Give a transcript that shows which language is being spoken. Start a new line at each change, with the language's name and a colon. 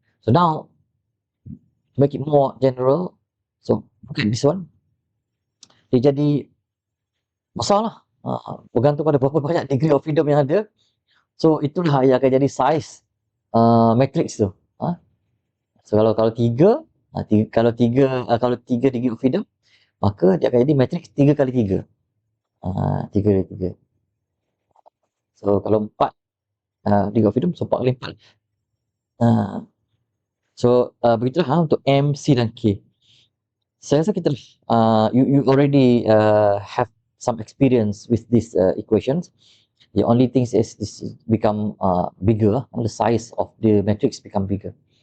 English: So now, to make it more general, so look at this one.
Malay: Dia jadi besar lah. Bergantung pada berapa banyak degree of freedom yang ada. So itulah yang akan jadi size matrix tu. So kalau 3 degree of freedom, maka dia akan jadi matrix 3 kali 3. 3 kali 3. So kalau 4 degree of freedom, so 4 kali 4. So begitulah untuk M, C dan K. Saya rasa kita
English: you already have some experience with these equations. The only thing is this become bigger, the size of the matrix become bigger.